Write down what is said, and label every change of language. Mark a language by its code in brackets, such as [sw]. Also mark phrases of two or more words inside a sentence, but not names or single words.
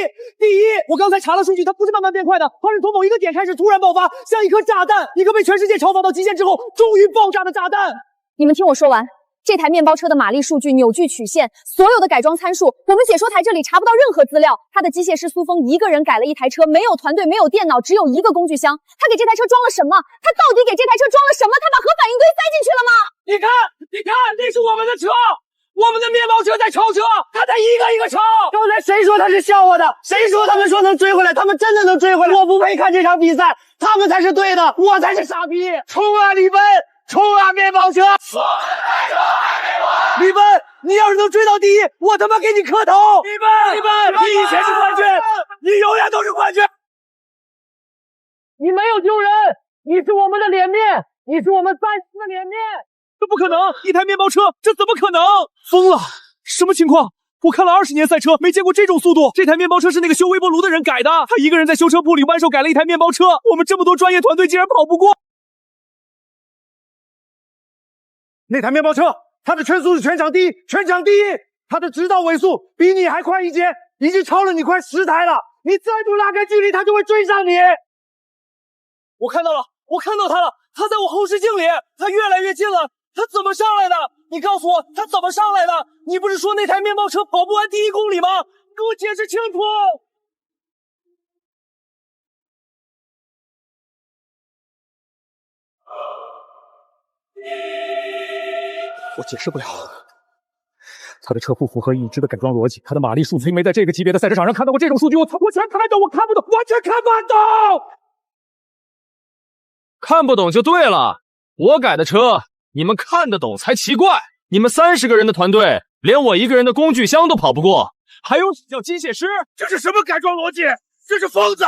[zh] 我剛才查了數據，它不是慢慢變快的，而是從某一個點開始突然爆發，像一顆炸彈，一個被全世界嘲諷到極限之後終於爆炸的炸彈。你們聽我說完。這台面包車的馬力數據、扭矩曲線，所有的改裝參數，我們解說台這裡查不到任何資料。他的機械師蘇峰一個人改了一台車，沒有團隊，沒有電腦，只有一個工具箱。他給這台車裝了什麼？他到底給這台車裝了什麼？他把核反應堆塞進去了嗎？你看，那是我們的車，我們的面包車在超車，他在一個一個超。剛才誰說他是笑話的？誰說他們說能追回來？他們真的能追回來？我不配看這場比賽，他們才是對的，我才是傻逼。衝啊，李奔！衝啊，面包車！李奔，你要是能追到第一，我他媽給你磕頭！李奔，你以前是冠軍，你永遠都是冠軍。你沒有丟人，你是我們的臉面，你是我們賽事的臉面。這不可能，一台面包車，這怎麼可能？瘋了，什麼情況？我看了20 年賽車，沒見過這種速度。這台面包車是那個修微波爐的人改的，他一個人在修車鋪裡彎手改了一台面包車，我們這麼多專業團隊竟然跑不過。那台面包車，它的圈速是全場第一，它的直道尾速比你還快一截，已經超了你快10台了。你再不拉開距離，它就會追上你。我看到了，我看到它了，它在我後視鏡裡，它越來越近了。它怎麼上來的？你告訴我，它怎麼上來的？你不是說那台面包車跑不完第1公里嗎？給我解釋清楚。我解釋不了，他的車不符合已知的改裝邏輯，他的馬力數從沒在這個級別的賽車場上看到過這種數據，我全看懂，我看不懂，完全看不懂。看不懂就對了，我改的車，你們看得懂才奇怪。你們30個人的團隊，連我1個人的工具箱都跑不過，還有叫機械師？這是什麼改裝邏輯？這是瘋子！